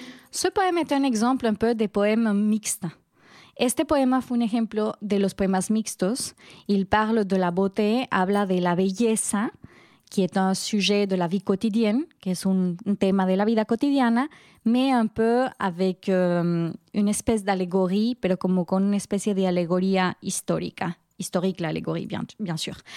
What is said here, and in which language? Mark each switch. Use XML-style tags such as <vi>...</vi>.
<fr>Ce poème est un exemple un peu des poèmes mixtes.</fr> <es>Este poema fue un ejemplo de los poemas mixtos.</es> <fr>Il parle de la beauté,</fr> <es>habla de la belleza,</es> <fr>qui est un sujet de la vie quotidienne, qui est un thème de la vie quotidienne, mais un peu avec une espèce d'allégorie, mais comme con une espèce d'allégorie historique. Historique, l'allégorie, bien sûr.</fr>